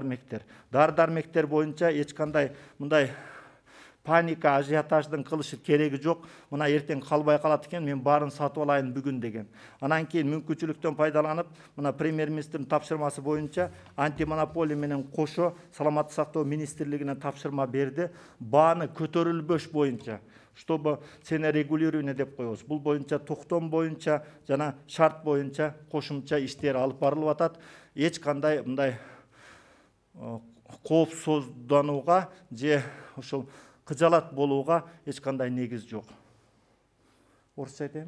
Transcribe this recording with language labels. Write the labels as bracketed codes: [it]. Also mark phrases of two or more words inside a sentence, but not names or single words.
[ky] Дары-дармектер боюнча эч кандай мындай паника, ажиотаждың кылышы кереги жок. Мына эртең калбай калат экен, мен баарын сатып алайын бүгүн деген. Анан кийин мүмкүнчүлүктөн пайдаланып, мына премьер-министрдин тапшырмасы боюнча антимонополия менен кошо саламаттык сактоо министрлигине тапшырма берди. Бааны көтөрүлбөш боюнча, [ru] чтобы цена регулирования [ky] деп коебуз. Бул боюнча токтом боюнча жана шарт боюнча кошумча иштер алып барылып атат. Эч кандай мындай коопсузданууга же ошол кыжалат болууга эч кандай негиз жок. Орусча айтайынбы?